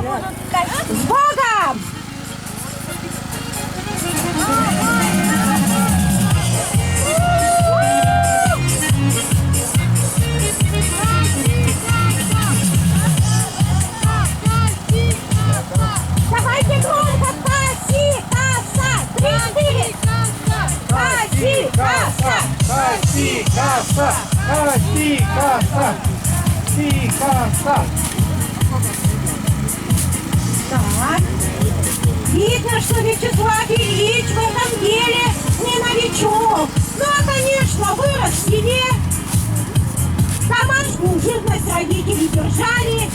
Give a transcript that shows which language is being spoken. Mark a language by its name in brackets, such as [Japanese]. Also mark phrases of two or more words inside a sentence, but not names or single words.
[Russian] С Богом! Давайте громко. Паси-каса. 3-4. Паси-каса. Паси-каса. Паси-каса. Паси-каса. Так. Видно, что Вячеслав Ильич в этом деле не новичок. Ну, а, конечно, вырос в селе. Домашнюю живность родители держали.